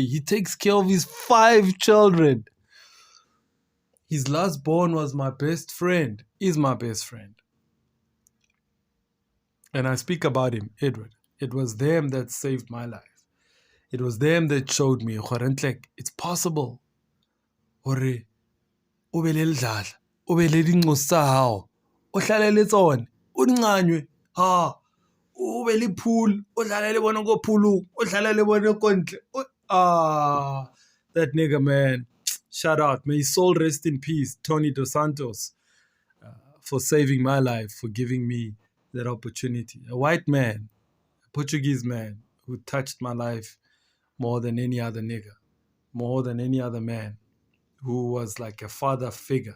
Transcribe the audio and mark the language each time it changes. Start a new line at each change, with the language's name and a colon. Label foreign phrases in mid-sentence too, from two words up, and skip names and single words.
English: He takes care of his 5 children. His last born was my best friend, is my best friend. And I speak about him, Edward. It was them that saved my life. It was them that showed me, it's possible.
Southern Sotho: Hore, o be le ledlala, o be le dinqosi tsa hao, o hlalele tsone, o di nganywe, ha, o be le pool, o hlalele bona ko poolong, o hlalele bona ko ntle.
English: That nigga, man. Shout out. May his soul rest in peace, Tony Dos Santos, for saving my life, for giving me that opportunity. A white man, a Portuguese man, who touched my life more than any other nigga, more than any other man, who was like a father figure.